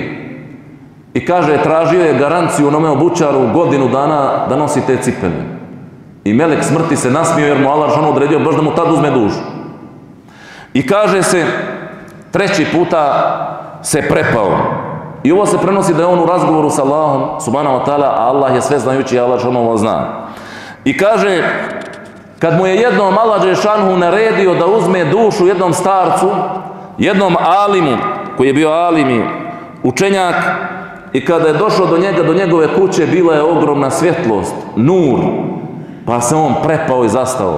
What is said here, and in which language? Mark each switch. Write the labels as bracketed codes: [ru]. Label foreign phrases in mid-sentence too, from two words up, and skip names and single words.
[bs] I kaže, tražio je garanciju onome obućaru godinu dana da nosi te cipele. I melek smrti se nasmio jer mu Allah dželešanu odredio baš da mu tad uzme dušu. I kaže se, 3. puta se prepao. I ovo se prenosi da je on u razgovoru sa Allahom, [ar] سبحانه وتعالى, [bs] a Allah je sve znajući i Allah dželešanu zna. I kaže, kad mu je jednom Allah dželešanu naredio da uzme dušu jednom starcu, jednom alimu, koji je bio alimi, učenjak, i kada je došao do njega, do njegove kuće, bila je ogromna svjetlost, nur, pa se on prepao i zastao.